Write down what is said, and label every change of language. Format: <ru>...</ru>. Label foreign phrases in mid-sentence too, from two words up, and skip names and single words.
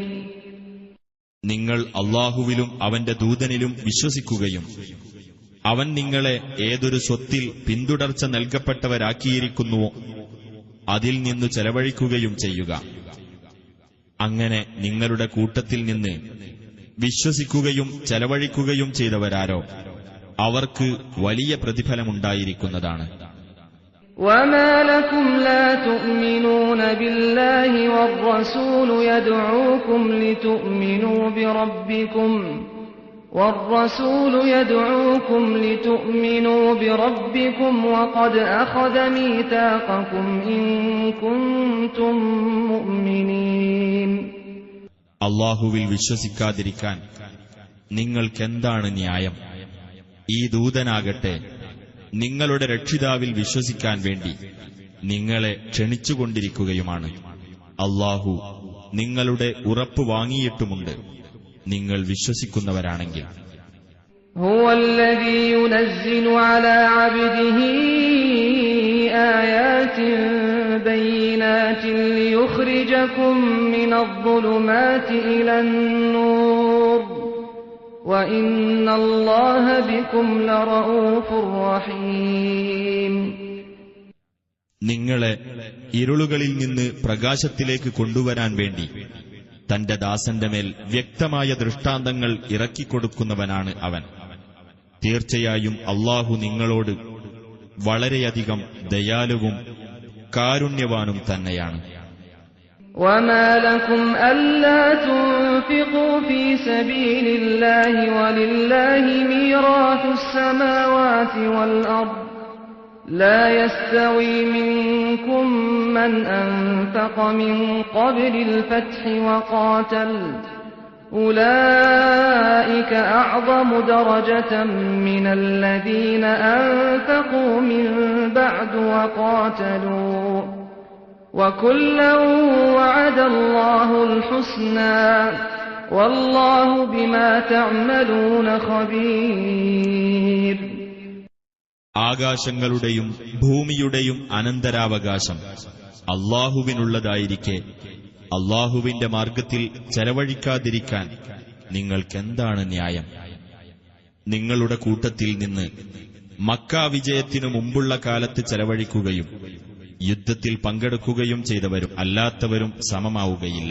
<ml>നിങ്ങൾ അല്ലാഹുവിലും അവന്റെ ദൂതനിലും വിശ്വസിക്കുകയും അവൻ നിങ്ങളെ ഏതൊരു സ്വത്തിൽ പിന്തുടർച്ച നൽകപ്പെട്ടവരാക്കിയിരിക്കുന്നുവോ അതിൽ നിന്നു ചെലവഴിക്കുകയും ചെയ്യുക. അങ്ങനെ നിങ്ങളുടെ കൂട്ടത്തിൽ നിന്ന് വിശ്വസിക്കുകയും ചെലവഴിക്കുകയും ചെയ്തവരാരോ അവർക്ക് വലിയ പ്രതിഫലമുണ്ടായിരിക്കുന്നതാണ്.</ml> <ar>وما لكم لا تؤمنون بالله والرسول يدعوكم لتؤمنوا بربكم وقد أخذ ميثاقكم إن كنتم مؤمنين.</ar> <ml>അല്ലാഹുവിൽ വിശ്വസിക്കാതിരിക്കാൻ നിങ്ങൾക്കെന്താണ് ന്യായം? ഈ ദൂതനാകട്ടെ നിങ്ങളുടെ രക്ഷിതാവിൽ വിശ്വസിക്കാൻ വേണ്ടി നിങ്ങളെ ക്ഷണിച്ചുകൊണ്ടിരിക്കുകയുമാണ്. അല്ലാഹു നിങ്ങളുടെ ഉറപ്പ് വാങ്ങിയിട്ടുമുണ്ട് നിങ്ങൾ വിശ്വസിക്കുന്നവരാണെങ്കിൽ.</ml> <ar>هو الذي ينزل على عبده آيات بينات ليخرجكم من الظلمات إلى النور وإن الله بكم لرؤوف رحيم.</ar> <ml>നിങ്ങളെ ഇരുളുകളിൽ നിന്ന് പ്രകാശത്തിലേക്ക് കൊണ്ടുവരാൻ വേണ്ടി തന്റെ ദാസന്റെ മേൽ വ്യക്തമായ ദൃഷ്ടാന്തങ്ങൾ ഇറക്കിക്കൊടുക്കുന്നവനാണ് അവൻ. തീർച്ചയായും അല്ലാഹു നിങ്ങളോട് വളരെയധികം ദയാലുവും കാരുണ്യവാനും തന്നെയാണ്.</ml> <ar>وما لكم ألا تنفقوا في سبيل الله ولله ميراث السماوات والأرض لا يستوي منكم من أنفق من قبل الفتح وقاتل أولئك أعظم درجة من الذين أنفقوا من بعد وقاتلوا وكلا وعد الله الحسنى والله بما تعملون خبير.</ar> <ml>ആകാശങ്ങളുടെയും ഭൂമിയുടെയും അനന്തരാവകാശം അല്ലാഹുവിനുള്ളതായിരിക്കെ അല്ലാഹുവിന്റെ മാർഗത്തിൽ ചെലവഴിക്കാതിരിക്കാൻ നിങ്ങൾക്കെന്താണ് ന്യായം? നിങ്ങളുടെ കൂട്ടത്തിൽ നിന്ന് മക്കാ വിജയത്തിനു മുമ്പുള്ള കാലത്ത് ചെലവഴിക്കുകയും യുദ്ധത്തിൽ പങ്കെടുക്കുകയും ചെയ്തവരും അല്ലാത്തവരും സമമാവുകയില്ല.</ml>